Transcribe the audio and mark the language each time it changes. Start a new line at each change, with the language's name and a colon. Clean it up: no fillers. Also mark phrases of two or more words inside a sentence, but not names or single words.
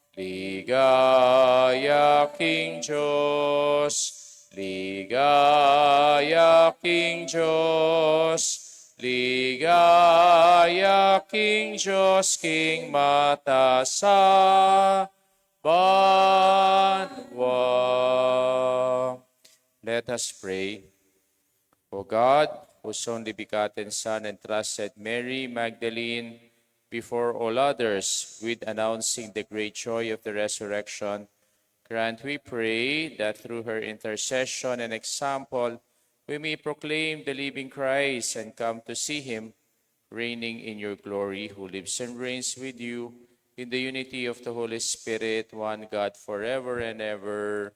Pampanga: Ligaya King Diyos, ligaya King Diyos, ligaya King Diyos, King mata sa banwa.
English: Let us pray. O God, whose only begotten Son entrusted Mary Magdalene before all others with announcing the great joy of the resurrection, grant, we pray, that through her intercession and example, we may proclaim the living Christ and come to see him, reigning in your glory, who lives and reigns with you in the unity of the Holy Spirit, one God, forever and ever.